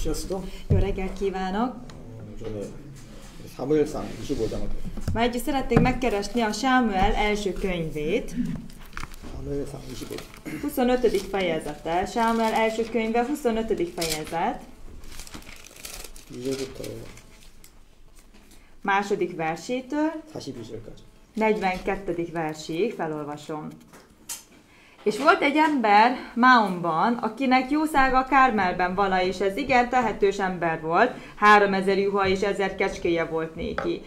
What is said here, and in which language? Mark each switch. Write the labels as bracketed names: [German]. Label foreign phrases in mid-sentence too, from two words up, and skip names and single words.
[Korean] 오늘도 [Hungarian] Jó reggelt kívánok! [Korean] 오늘 사무엘상 25장을 [Hungarian] Ma együtt szeretnénk megkeresni a Sámuel első könyvét, [Korean] 사무엘상 25장 [Hungarian] 25. fejezete. Sámuel első könyve, 25. fejezet, [Korean] 2절부터 [Hungarian] második versétől [Korean] 42절까지. [Hungarian] 42. versig felolvasom. És volt egy ember Máonban, akinek jószága Kármelben vala, és ez igen tehetős ember volt, 3000 juha és 1000 kecskéje volt néki.